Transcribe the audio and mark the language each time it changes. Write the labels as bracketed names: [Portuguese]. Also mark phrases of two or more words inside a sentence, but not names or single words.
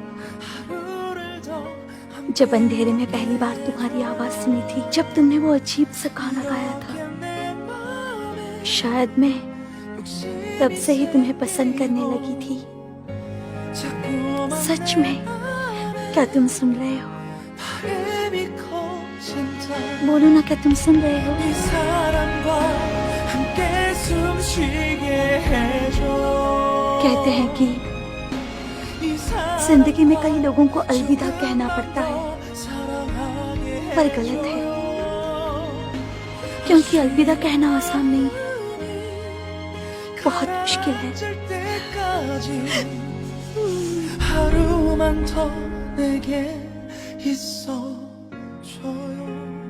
[Hindi] जब अंधेरे में पहली बार तुम्हारी आवाज सुनी थी, जब तुमने वो अजीब सा गाना गाया था। शायद मैं तब से ही तुम्हें पसंद करने लगी थी। सच में? क्या तुम सुन रहे हो? बोलो ना, क्या तुम सुन रहे हो? [Korean] 이 사랑과 함께 숨쉬게 해줘. [Hindi] कहते हैं कि जिंदगी में कई लोगों को अलविदा कहना पड़ता है, पर गलत है, क्योंकि अलविदा कहना आसान नहीं है, बहुत मुश्किल है। [Korean] 하루만 더 내게 있어줘요.